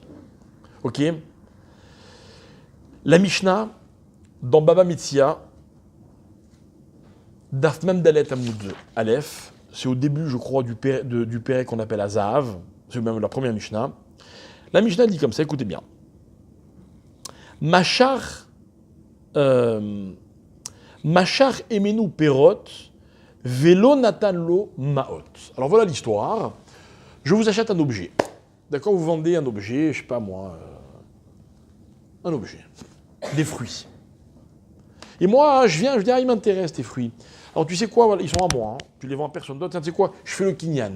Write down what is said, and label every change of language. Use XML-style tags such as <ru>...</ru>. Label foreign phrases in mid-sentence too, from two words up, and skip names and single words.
<fr>Ok? La Mishnah, dans Baba Metzia,</fr> <he>דף מם דלת עמוד אלף,</he> <fr>c'est au début, je crois, du Pérec qu'on appelle Azahav, c'est même la première Mishnah. La Mishnah dit comme ça, écoutez bien.</fr> <he>מכר ממנו פירות ולא נתן לו מעות.</he> <fr>Alors voilà l'histoire. Je vous achète un objet. D'accord, vous vendez un objet, je sais pas moi, un objet, des fruits. Et moi, je viens, je dis, ah, ils m'intéressent, tes fruits. Alors, tu sais quoi, voilà, ils sont à moi, hein. Tu les vends à personne d'autre. Tu sais quoi, je fais le kinyan.</fr>